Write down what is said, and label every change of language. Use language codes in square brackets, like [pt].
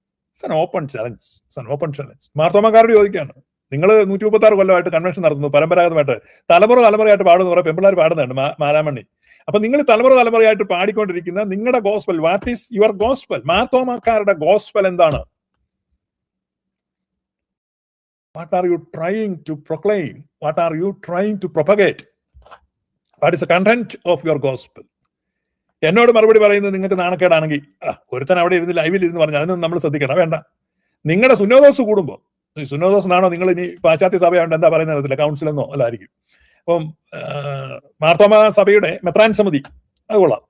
[en] It's an open challenge. [ml] മാർത്തോമാക്കാരോട് ചോദിക്കുകയാണ്, നിങ്ങൾ 136 കൊല്ലമായിട്ട് കൺവെൻഷൻ നടത്തുന്നു, പരമ്പരാഗതമായിട്ട് തലമുറയായിട്ട് പാടുന്ന കുറെ പെമ്പിള്ളാർ പാടുന്നുണ്ട് മാരാമണ്ണി. അപ്പൊ നിങ്ങൾ തലമുറയായിട്ട് പാടിക്കൊണ്ടിരിക്കുന്ന നിങ്ങളുടെ gospel, [en] What is your gospel? [ml] മാർത്തോമാക്കാരുടെ gospel എന്താണ്? [en] What are you trying to proclaim? What are you trying to propagate? What is the content of your gospel? [ml] എന്നോട് മറുപടി പറയുന്നത് നിങ്ങൾക്ക് നാണക്കേടാണെങ്കിൽ ഒരുത്തൻ അവിടെ ഇരുന്ന് ലൈവിൽ ഇരുന്ന് പറഞ്ഞു അതിനൊന്നും നമ്മൾ ശ്രദ്ധിക്കണം, വേണ്ട. നിങ്ങളുടെ സുന്നോദോസ് കൂടുമ്പോൾ, സുന്നോദോസ് എന്നാണോ നിങ്ങൾ ഇനി പാശ്ചാത്യ സഭയാണ്ട് എന്താ പറയുന്നത് അറിയത്തില്ല, കൗൺസിലെന്നോ അല്ലായിരിക്കും. അപ്പം മാർത്തോമാ സഭയുടെ മെത്രാൻ സമിതി അത് കൊള്ളാം.